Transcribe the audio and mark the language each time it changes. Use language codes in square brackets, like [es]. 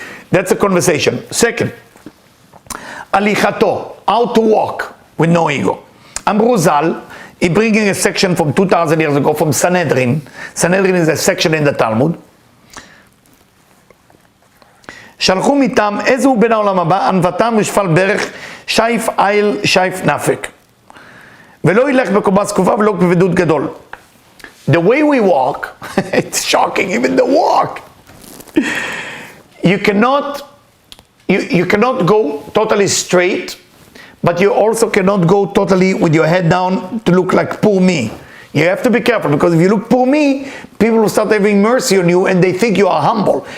[en] That's a conversation. Second, alichato, how to walk with no ego. Amru Zal, he bringing a section from 2,000 years ago from Sanhedrin. Sanhedrin is a section in the Talmud. [he] שלחו מתם, איזה הוא בן העולם הבא, ענוותם ושפל ברך, שייף איל, שייף נפק. ולא ילך בקומה זקופה ולא בכבדות גדול. [en] The way we walk, it's shocking, even the walk. You cannot go totally straight, but you also cannot go totally with your head down to look like poor me. You have to be careful, because if you look poor me, people will start having mercy on you and they think you are humble.